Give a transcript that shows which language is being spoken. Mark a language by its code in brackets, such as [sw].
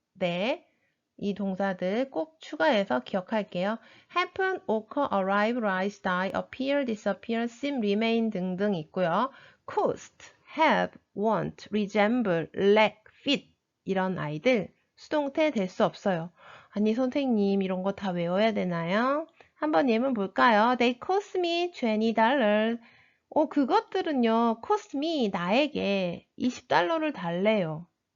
[ko] 네, 이 동사들 꼭 추가해서 기억할게요. [en] happen, occur, arrive, rise, die, appear, disappear, seem, remain 등등 있고요. cost, have, want, resemble, lack, fit [ko] 이런 아이들 수동태 될 수 없어요. 아니 선생님 이런 거 다 외워야 되나요? 한번 예문 볼까요? [en] They cost me $20. [ko] 그것들은요, cost me, 나에게 $20를 달래요.